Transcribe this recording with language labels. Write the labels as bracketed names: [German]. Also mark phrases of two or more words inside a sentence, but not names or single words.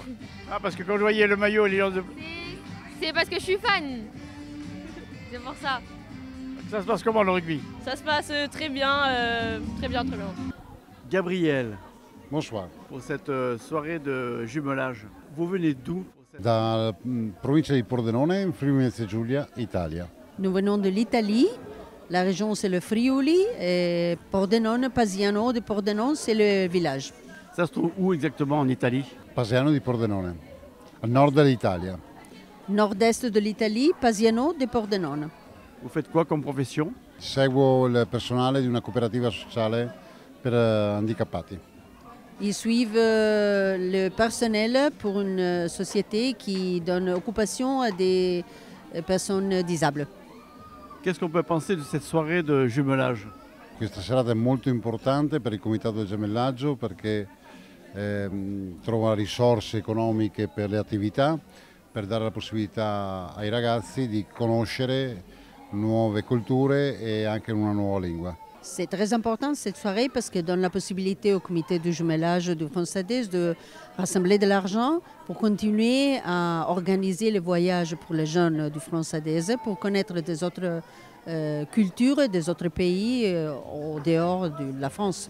[French] Ah, parce que quand je voyais le maillot Lion de... C'est parce que je suis fan. C'est pour ça. Ça se passe comment le rugby? Ça se passe très bien, très bien, très bien. Gabriel, Bonsoir. pour cette soirée de jumelage, vous venez d'où? [Italian] Dalla provincia di Pordenone, in Friuli-Venezia Giulia, Italia. [French] Nous venons de l'Italie. La région, c'est le Friuli. Et Pordenone, Pasiano de Pordenone, c'est le village. Ça se trouve où exactement en Italie? [Italian] Pasiano di Pordenone, al nord dell'Italia. [French] Nord-est de l'Italie, Pasiano de Pordenone. Vous faites quoi comme profession? [Italian] Seguo il personale di una cooperativa sociale per handicappati. [French] Ils suivent le personnel pour une société qui donne occupation à des personnes disables. Qu'est-ce qu'on peut penser de cette soirée de jumelage? [Italian] Questa serata è molto importante per il Comitato del Gemellaggio perché trova risorse economiche per le attività, per dare la possibilità ai ragazzi di conoscere nuove culture e anche una nuova lingua. [French] C'est très important cette soirée parce qu'elle donne la possibilité au comité de jumelage de France-Ades de rassembler de l'argent pour continuer à organiser les voyages pour les jeunes du France-Ades pour connaître des autres cultures et des autres pays au dehors de la France.